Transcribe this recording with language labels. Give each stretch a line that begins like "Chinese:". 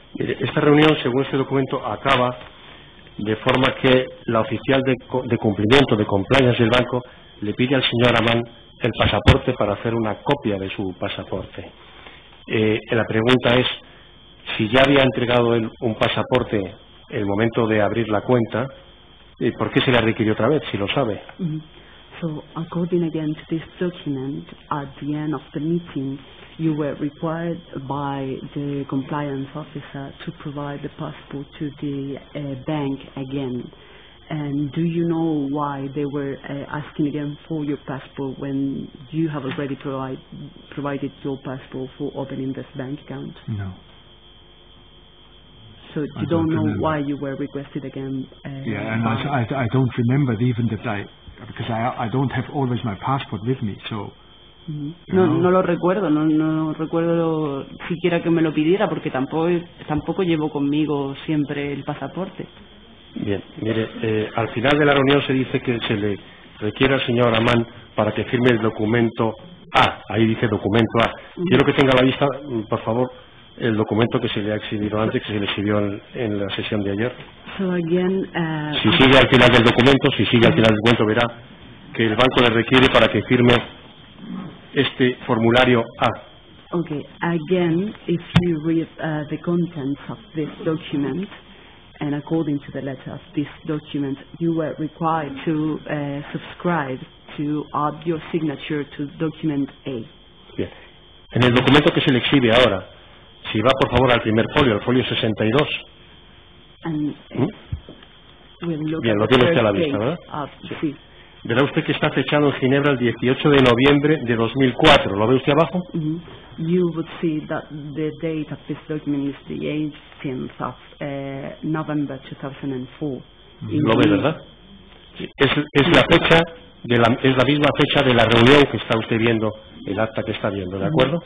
Spanish: Esta reunión, según este documento, acaba de forma que la oficial de cumplimiento, de compliance del banco, le pide al señor Amán el pasaporte para hacer una copia de su pasaporte. La pregunta es, si ya había entregado él un pasaporte en el momento de abrir la cuenta, ¿por qué se le requirió otra vez, si lo sabe?
English: So, according again to this document, at the end of the meeting, you were required by the compliance officer to provide the passport to the bank again. And do you know why they were asking again for your passport when you have already provided your passport for opening this bank account? No. So you don't know why you were requested again? Yeah, and I don't remember even that because I don't have always my passport with me, so...
Spanish: No lo recuerdo, no recuerdo siquiera que me lo pidiera porque tampoco llevo conmigo siempre el pasaporte. Bien, mire, al final de la reunión se dice que se le requiere al señor Amán para que firme el documento A. Ahí dice documento A. Quiero que tenga a la vista, por favor, el documento que se le ha exhibido antes, que se le exhibió en la sesión de ayer.
English: So again,
Spanish: si sigue al final del documento, verá que el banco le requiere para que firme este formulario A.
English: Okay, again, if you read the contents of this document, and according to the letter of this document, you were required to subscribe to add your signature to document A.
Spanish: Bien. En el documento que se le exhibe ahora, si va por favor al primer folio, el folio 62.
English: And,
Spanish: bien, lo tiene usted a la vista, ¿verdad? Sí. Verá usted que está fechado en Ginebra el 18 de noviembre de 2004. ¿Lo ve usted abajo?
English: You would see that the date of this document is the 18th of November 2004.
Spanish: ¿Lo ve, verdad? Sí. Es la fecha es la misma fecha de la reunión que está usted viendo, el acta que está viendo, ¿de acuerdo?